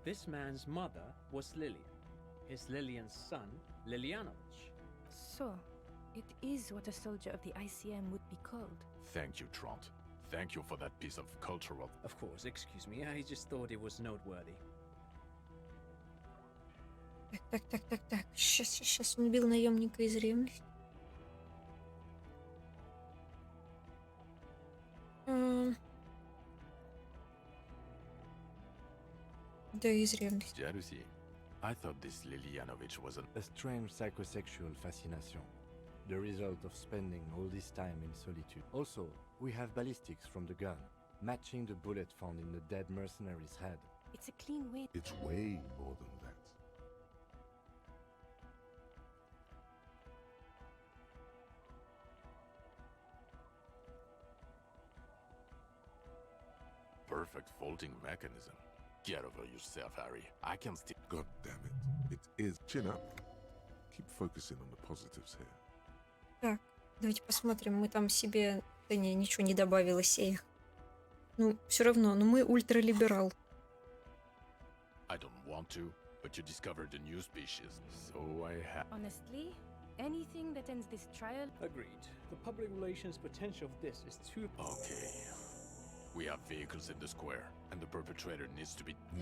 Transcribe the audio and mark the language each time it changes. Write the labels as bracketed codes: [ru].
[en] This man's mother was Lilian. His Lilian's son, Lilianovich. So, it is what a soldier of the ICM would be called. Thank you, Trant. Thank you for that piece of cultural... Of course, excuse me, I just thought it was noteworthy. [ru] Так. Сейчас он убил наемника из ревности. Да, из ревности. [en] Jealousy? I thought this Lilianovich was an... A strange psychosexual fascination. The result of spending all this time in solitude. Also, we have ballistics from the gun, matching the bullet found in the dead mercenary's head. It's a clean way. It's way more than that. perfect folding mechanism. Get over yourself, Harry. I can still... God damn it. It is. Chin up. Keep focusing on the positives here. [ru] Так, давайте посмотрим. Мы там себе... Да не, ничего не добавилось. Ну, все равно, но мы ультралиберал. [en] I don't want to, but you discovered a new species, so I have... Honestly, anything that ends this trial... Agreed. The public relations potential of this is too... Okay. We have vehicles in the square, and the perpetrator needs to be...